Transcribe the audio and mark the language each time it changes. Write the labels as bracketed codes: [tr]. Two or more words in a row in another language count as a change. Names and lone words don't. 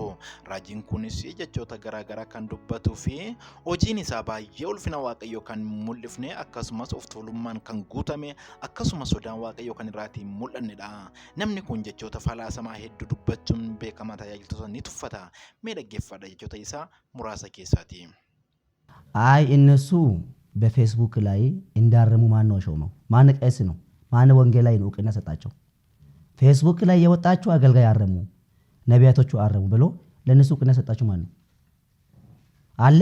[om] Raajiin kunis jechoota garaagaraa kan dubbatuu fi hojiin isaa baay'ee ulfina Waaqayyoo kan mul'ifne akkasumas of tuulummaan kan guutame akkasumas sodaan Waaqayyoo kan irraatii mul'annedha. Namni kun jechoota falaasamaa hedduu dubbachuun beekamaa tajaajiltoota ni tuffata. Mee dhaggeeffadha jechoota isaa muraasa keessaati. [am] አይ እነሱ በፌስቡክ ላይ እንዳረሙ ማን ነው ሾመው? ማን ቄስ ነው? ማን ወንጌላዊ ነው እውቅና ሰጣቸው? ፌስቡክ ላይ የወጣችሁ አገልጋይ አረሙ፣ ነቢያቶቹ አረሙ ብሎ ለነሱ እውቅና ሰጣችሁ ማን ነው? አለ?